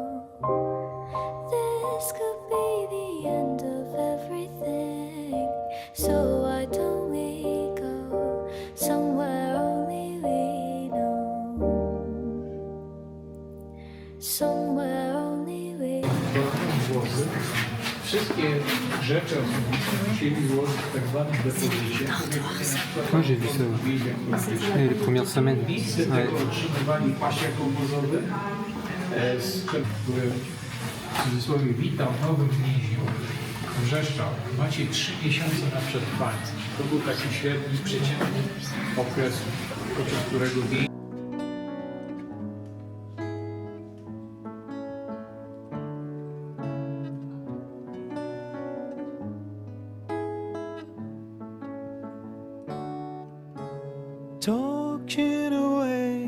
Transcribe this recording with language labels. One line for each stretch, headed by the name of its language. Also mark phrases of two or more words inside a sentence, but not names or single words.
English: This could be the end of everything. So why don't we go somewhere only we know? Somewhere only we
Polish: Wszystkie rzeczy musieli złożyć w tak zwanym depozycie.
French: Moi j'ai vu ça. Les premières semaines. Ouais.
Polish: Otrzymywali pasiek obozowy, które w cudzysłowie witam w nowym więzieniu. Wrzeszczał, macie 3 miesiące na przetrwanie. To był taki średni, przeciętny okres, podczas którego więzień.
English: Talking away.